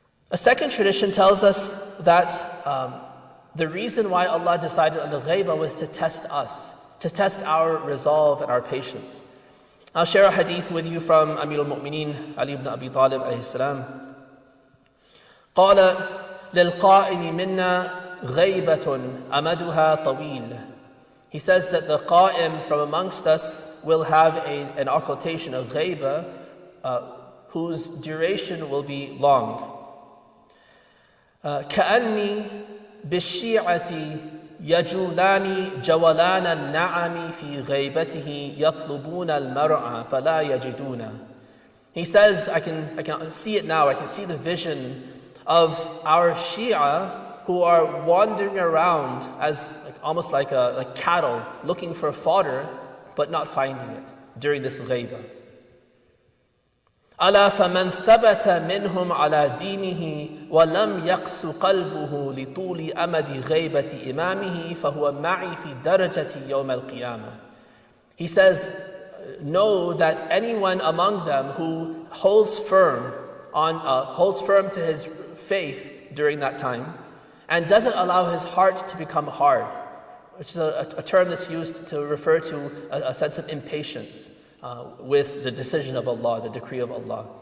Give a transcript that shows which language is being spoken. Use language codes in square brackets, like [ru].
[en] A second tradition tells us that the reason why Allah decided on the ghaibah was to test us, to test our resolve and our patience. I'll share a hadith with you from Amir al-Mu'mineen Ali ibn Abi Talib alayhi salam. [ar] قال للقائم منا غيبة أمدها طويل. [en] He says that the qa'im from amongst us will have an occultation, a ghaibah, whose duration will be long. [ar] كأني بالشيعة يجولان جولان النعم في غيبته يطلبون المرعى فلا يجدونه. [en] He says, I can see it now, I can see the vision of our Shia who are wandering around as almost like cattle looking for fodder but not finding it during this ghaibah. [ar] ألا فمن ثبت منهم على دينه ولم يقس قلبه لطول أمد غيبة إمامه فهو معي في درجة يوم القيامة. [en] He says, know that anyone among them who holds firm to his faith during that time and doesn't allow his heart to become hard, which is a term that's used to refer to a sense of impatience with the decision of Allah, the decree of Allah.